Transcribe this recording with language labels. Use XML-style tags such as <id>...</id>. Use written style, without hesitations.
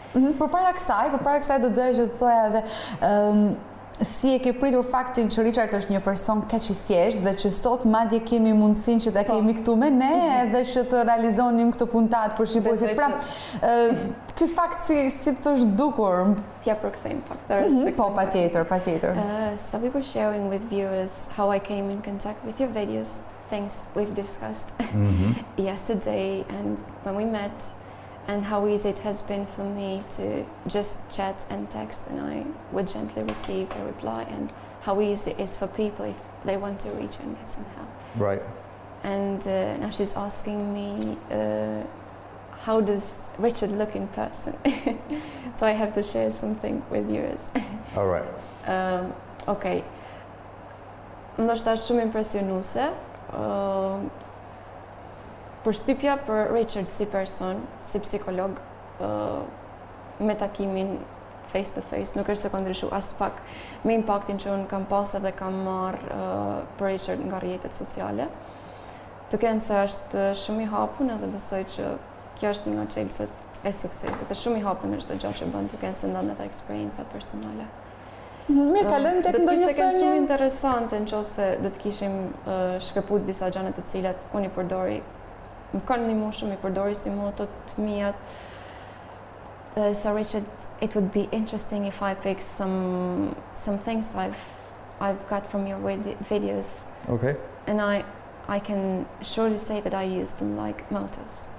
<sq>Përpara kësaj do doja që të thoja edhe si e ke pritur faktin që Richard është një person kaq i thjeshtë dhe që sot madje kemi mundësinë që ta kemi këtu me ne edhe që të realizonim këtë puntat për shqipuesit. Pra, ky fakt si të është dukur? T'ja përkthejmë pak të respektojmë. Po, patjetër.</sq> <en>So we were sharing with viewers how I came in contact with your videos, things we've discussed yesterday and when we met, and how easy it has been for me to just chat and text, and I would gently receive a reply, and how easy it is for people if they want to reach and get some help. Right. And now she's asking me, how does Richard look in person? So I have to share something with viewers. All right. Okay.</en> <sq>Ndoshta është shumë impresionuese. përshtypja për Richard si person, si psikolog, me takimin face to face, nuk është se ka ndryshu as pak me impaktin që unë kam pas edhe kam marrë për Richard nga rrjetet sociale. Të kenë se është shumë i hapun edhe besoj që kjo është një nga çelësit e suksesit. Është shumë i hapun në çdo gjë që bën, të kenë se ndonë edhe eksperiencat personale. Mirë, kalojmë tek ndonjë thënie. Është shumë interesante nëse do të kishim shkëput disa gjëra të cilat unë i përdori, më kanë ndihmuar shumë, i përdori si moto të mijat.</sq> <en>So Richard, it would be interesting if I pick some things I've got from your videos. Okay. And I can surely say that I use them like mottos.</en>